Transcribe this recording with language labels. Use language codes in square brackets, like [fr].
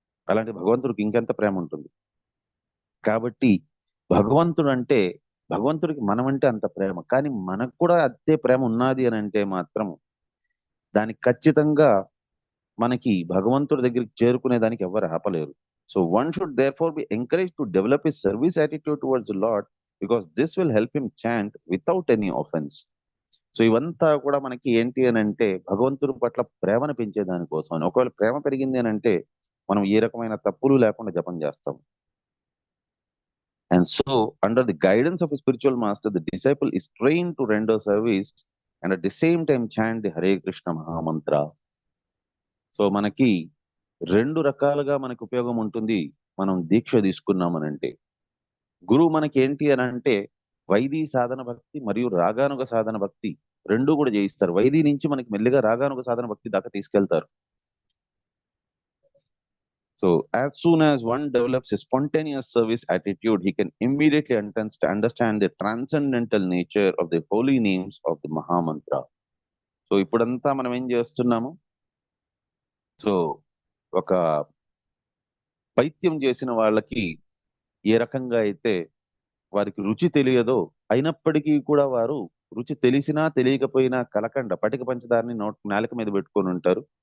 [te] అలాంటి భగవంతుడికి ఇంకెంత ప్రేమ ఉంటుంది. కాబట్టి భగవంతుడు అంటే భగవంతుడికి మనం అంటే అంత ప్రేమ, కానీ మనకు కూడా అంతే ప్రేమ ఉన్నది అని అంటే మాత్రం దానికి ఖచ్చితంగా మనకి భగవంతుడి దగ్గరికి చేరుకునే దానికి ఎవరు ఆపలేరు. [en] So one should therefore be encouraged to develop a service attitude towards the Lord because this will help him chant without any offense. [te] So ఇవంతా కూడా మనకి ఏంటి అని అంటే భగవంతుడి పట్ల ప్రేమను పెంచే దానికోసం అని. ఒకవేళ ప్రేమ పెరిగింది అని అంటే మనం ఏ రకమైన తప్పులు లేకుండా జపం చేస్తాం. [en] And so under the guidance of spiritual master the disciple is trained to render service and at the same time chant the Hare Krishna మహామంత్ర. [te] So మనకి 2 రకాలుగా మనకు ఉపయోగం ఉంటుంది మనం దీక్ష తీసుకున్నామనంటే. గురువు మనకి ఏంటి అని అంటే వైదీ సాధన భక్తి మరియు రాగానుగ సాధన భక్తి రెండూ కూడా చేయిస్తారు. వైదీ నుంచి మనకి మెల్లిగా రాగానుగ సాధన భక్తి దాకా తీసుకెళ్తారు. [en] So as soon as one develops a spontaneous service attitude, he can immediately understand the transcendental nature of the holy names of the Mahamantra. [te] So ఇప్పుడంతా మనం ఏం చేస్తున్నాము, సో ఒక పైత్యం చేసిన వాళ్ళకి ఏ రకంగా అయితే వారికి రుచి తెలియదో అయినప్పటికీ కూడా వారు రుచి తెలిసినా తెలియకపోయినా కలకండ పటిక పంచదారని నాలుక మీద పెట్టుకొని ఉంటారు.